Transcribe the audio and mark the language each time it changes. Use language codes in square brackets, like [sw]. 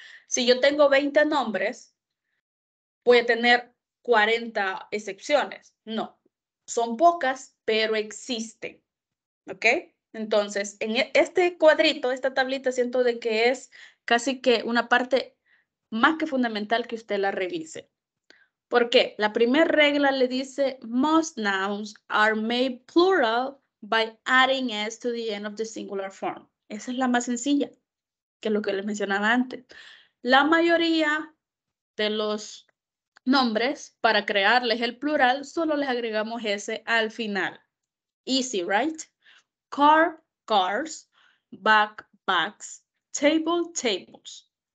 [es] Si yo tengo 20 nombres, voy a tener 40 excepciones. No, son pocas, pero existen. ¿Ok? Entonces, en este cuadrito, esta tablita, siento de que es casi que una parte más que fundamental que usted la revise. ¿Por qué? La primera regla le dice, [en] most nouns are made plural by adding s to the end of the singular form. [es] Esa es la más sencilla, que es lo que les mencionaba antes. La mayoría de los nombres, para crearles el plural, solo les agregamos s al final. [en] Easy, right? Car, cars, bag, bags, table, tables.